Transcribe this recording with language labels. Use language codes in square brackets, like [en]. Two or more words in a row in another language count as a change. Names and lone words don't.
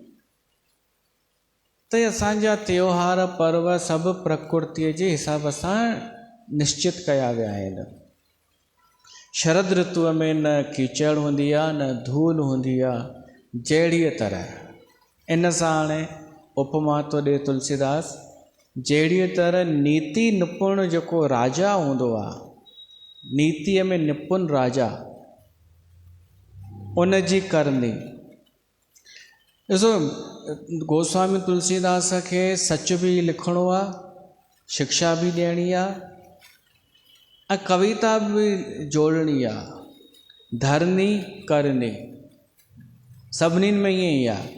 [sd] त असांजा त्योहार पर्व सभु प्रकृतिअ जे हिसाब सां निश्चित कया विया आहिनि। शरद ऋतुअ में न कीचड़ हूंदी आहे न धूल हूंदी आहे। जहिड़ीअ तरह इन सां हाणे उपमा थो ॾिए तुलसीदास, जहिड़ीअ तरह नीति निपुण जेको राजा हूंदो आहे, नीतिअ में निपुण राजा, उन जी करनी। ॾिसो, गोस्वामी तुलसीदास खे सच बि लिखिणो आहे, शिक्षा बि ॾियणी आहे ऐं कविता बि जोड़नी आहे। धरनी करनी सभिनीनि में ईअं ई आहे।